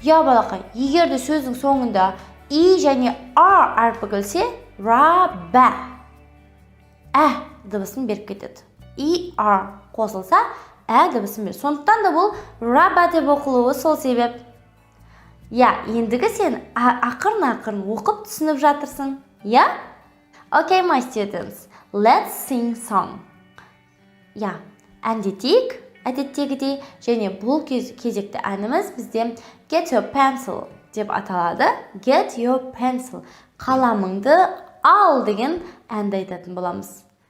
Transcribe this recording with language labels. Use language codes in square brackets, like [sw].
[kk] Я балақай, егер де сөздің соңында и және р әрпі келсе, раба. Ә дыбысын беріп кетеді. И р қосылса, ә дыбысын береді. Сондықтан да бұл раба деп оқылуы сол себеп. Ендігі сен ақырын оқып түсініп жатырсың. [en] Okay, my students, let's sing song. [kk] Әндетейік, әдеттегідей, және бұл кезекті әніміз бізде [en] get your pencil [kk] деп аталады. [en] Get your pencil. [kk] Қаламыңды ал деген әнді айтатын боламыз.